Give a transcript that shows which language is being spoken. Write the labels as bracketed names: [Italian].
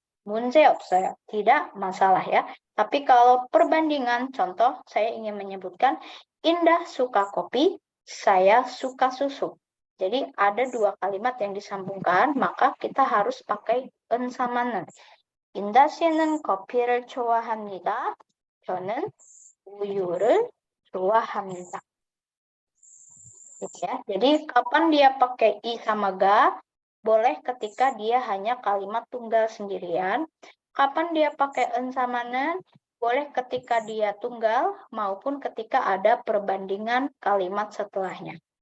[Korean] 문제 없어요. [Indonesian] Tidak masalah ya. Tapi kalau perbandingan, contoh saya ingin menyebutkan Indah suka kopi, saya suka susu. Jadi ada dua kalimat yang disambungkan, maka kita harus pakai en sama nen. [Korean] Indah 씨는 커피를 좋아합니다. 저는 우유를 좋아합니다. [Indonesian] Gitu ya. Jadi kapan dia pakai i sama ga? Boleh ketika dia hanya kalimat tunggal sendirian. Kapan dia pakai en sama nen? Boleh ketika dia tunggal maupun ketika ada perbandingan kalimat setelahnya.